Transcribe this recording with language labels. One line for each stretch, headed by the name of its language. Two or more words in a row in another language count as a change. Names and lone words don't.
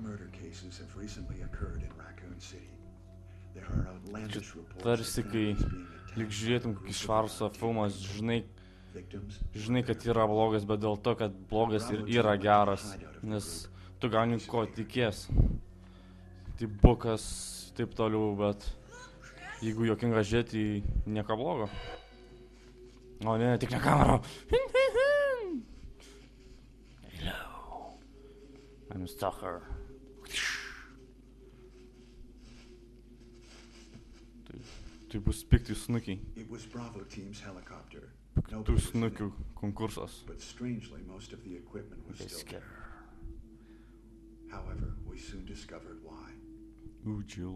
Lithuanian: Čia tarsi, kai lyg žiūrėtum kokį Švarco filmas, žinai, kad yra blogas, bet dėl to, kad blogas ir yra geras, nes tu gauni ko tikės. Tai bukas, taip toliau, bet jeigu juokinga žiūrėti, nieko blogo. O ne, tik ne kamera.
English: Hello. I'm a stalker.
Lithuanian: Tai bus pikti snukiai. Piktų snukių konkursas. Besker. Ooh, Jill.